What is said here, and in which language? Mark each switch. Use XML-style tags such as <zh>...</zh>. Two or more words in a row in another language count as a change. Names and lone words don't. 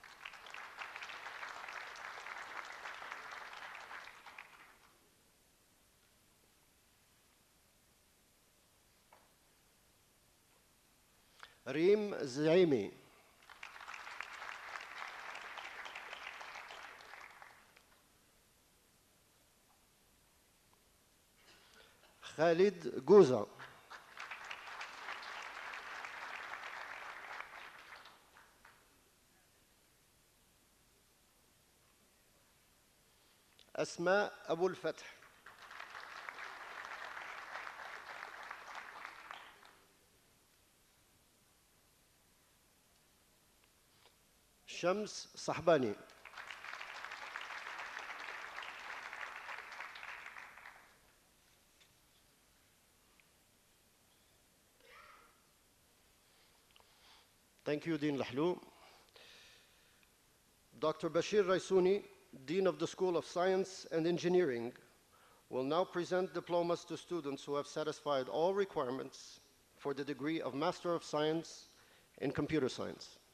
<en>Reem Zaimi. Khalid Gouza. أسماء أبو الفتح. شمس صحباني. Thank you, Dean Lahlou. Dr. Bashir Raisuni, Dean of the School of Science and Engineering, will now present diplomas to students who have satisfied all requirements for the degree of Master of Science in Computer Science.</en>